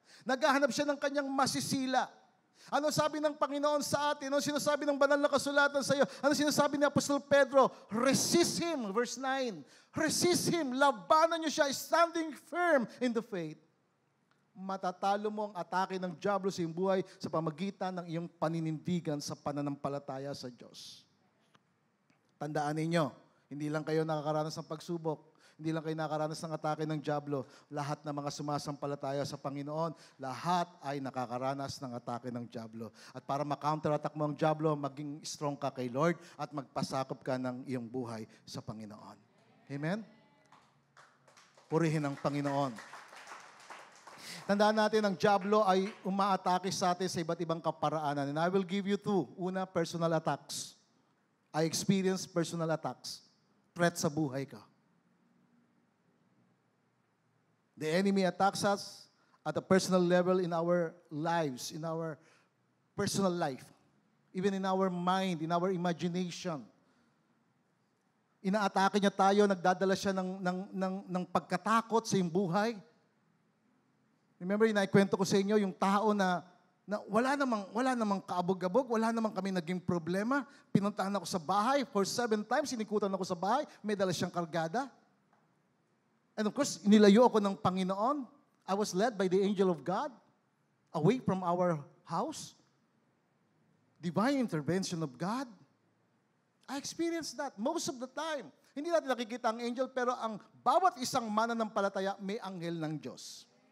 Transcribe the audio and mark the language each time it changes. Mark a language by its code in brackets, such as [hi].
[tl] Naghahanap siya ng kanyang masisila. Ano sabi ng Panginoon sa atin? Ano sinasabi ng banal na kasulatan sa iyo? Ano sinasabi ni Apostol Pedro? [en] Resist him, [tl] verse 9. [en] Resist him, [tl] labanan niyo siya, [en] standing firm in the faith. [tl] Matatalo mo ang atake ng dyablo sa iyong buhay sa pamagitan ng iyong paninindigan sa pananampalataya sa Diyos. Tandaan ninyo, hindi lang kayo nakakaranas ng pagsubok. Hindi lang kayo nakakaranas ng atake ng dyablo. Lahat ng mga sumasampalataya sa Panginoon, lahat ay nakakaranas ng atake ng dyablo. At para ma-counterattack mo ang dyablo, maging strong ka kay Lord at magpasakop ka ng iyong buhay sa Panginoon. Amen? Purihin ang Panginoon. Tandaan natin, ang dyablo ay umaatake sa atin sa iba't ibang kaparaanan. [en] And I will give you two. Una, personal attacks. I experience personal attacks. Threat [tl] sa buhay ka. [en] The enemy attacks us at a personal level in our lives, in our personal life, even in our mind, in our imagination. [tl] Inaatake niya tayo, nagdadala siya ng pagkatakot sa iyong buhay. Remember, inaikwento ko sa inyo, yung tao na wala namang kaabog-abog, wala namang kami naging problema. Pinuntahan ako sa bahay, for 7 times, sinikutan ako sa bahay, may dala siyang kargada. [en] And of course, [tl] nilayo ako ng Panginoon. [en] I was led by the angel of God away from our house. Divine intervention of God. I experienced that most of the time. [tl] Hindi natin nakikita ang angel, pero ang bawat isang mananampalataya may anghel ng Diyos.